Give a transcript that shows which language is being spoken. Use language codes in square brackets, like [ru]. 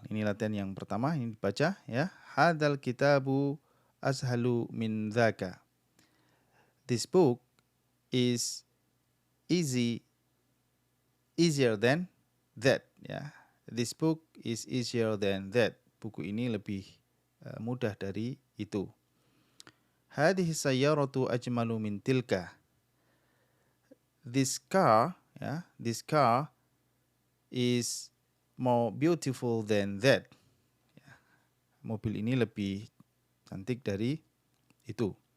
[id] Ini latihan yang pertama, ini dibaca ya. [ar] Hadzal kitabu ashalu min dzaka. [en] This book is easier than that ya. This book is easier than that. [id] Buku ini lebih mudah dari itu. [ar] Hadhihi sayyaratu ajmalu min tilka. [en] This car ya, this car is more beautiful than that. [id] Mobil ini lebih cantik dari itu.